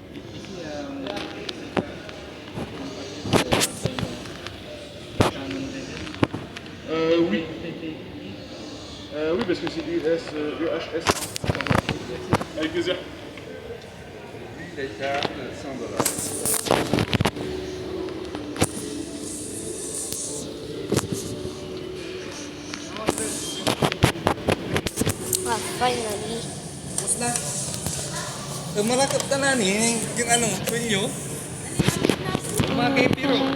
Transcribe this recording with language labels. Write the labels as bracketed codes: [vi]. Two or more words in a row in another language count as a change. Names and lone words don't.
[fr] Oui. Oui, parce que c'est du UHS. Avec plaisir. Les cartes, $100. [en] Ah, finally. [tl] Tapos na. Malakap ka na ni yung ano, twin nyo. Mga kay Piro.